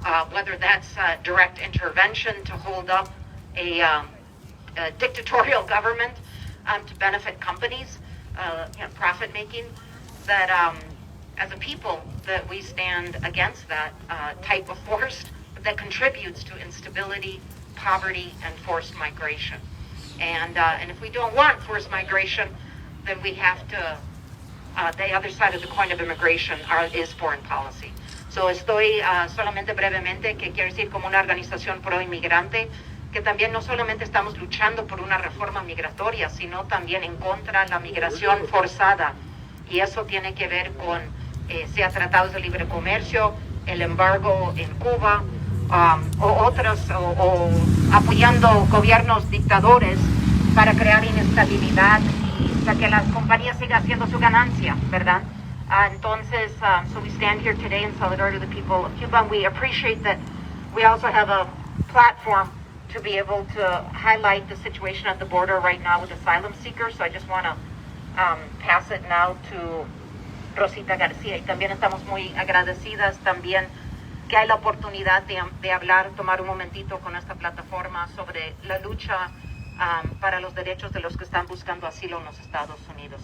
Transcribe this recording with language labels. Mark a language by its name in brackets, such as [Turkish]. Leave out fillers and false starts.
[English] whether that's direct intervention to hold up a dictatorial government to benefit companies, profit making, that as a people that we stand against that type of force that contributes to instability, poverty, and forced migration. And if we don't want forced migration, then we have to, the other side of the coin of immigration is foreign policy. [Spanish] So estoy solamente brevemente, que quiero decir como una organización pro inmigrante, que también no solamente estamos luchando por una reforma migratoria, sino también en contra de la migración forzada. Y eso tiene que ver con, sea tratados de libre comercio, el embargo en Cuba, o apoyando gobiernos dictadores para crear inestabilidad y para que las compañías sigan haciendo su ganancia, ¿verdad? [English] Entonces, so we stand here today in solidarity with the people of Cuba, and we appreciate that we also have a platform to be able to highlight the situation at the border right now with asylum seekers. So I just want to pass it now to Rosita García. [Spanish] Y también estamos muy agradecidas también que hay la oportunidad de hablar, tomar un momentito con esta plataforma sobre la lucha para los derechos de los que están buscando asilo en los Estados Unidos.